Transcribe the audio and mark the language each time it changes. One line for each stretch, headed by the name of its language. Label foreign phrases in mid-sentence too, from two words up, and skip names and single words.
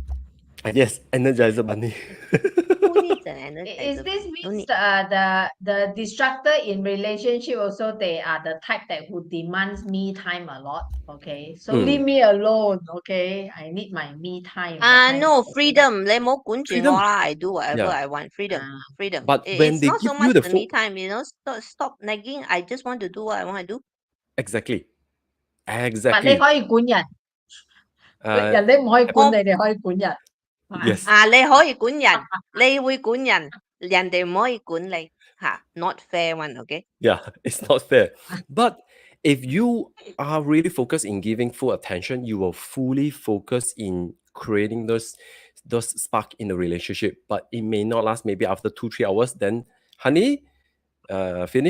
English: Yes, Energizer bunny. Who needs an Energizer? is this Don't means need. the destructor in relationship also they are the type that who demands me time a lot. Okay, so leave me alone. Okay, I need my me time. that kind No of person. freedom.
Cantonese: 你冇管住我啦.
English: I do whatever Yeah. I want. Freedom. Freedom. But when It's they not so give you much the the me time, Stop nagging. I just want to do what I want to do. Exactly.
Cantonese: 但你可以管人，人哋唔可以管你，你可以管人。
English: Yes.
Cantonese: 你可以管人，你會管人，人哋唔可以管你。
English: Not fair one, okay? Yeah, it's not fair. But if you are really focused in giving full attention, you will fully focus in creating those spark in the relationship. But it may not last. Maybe after 2-3 hours, then honey, finish eating.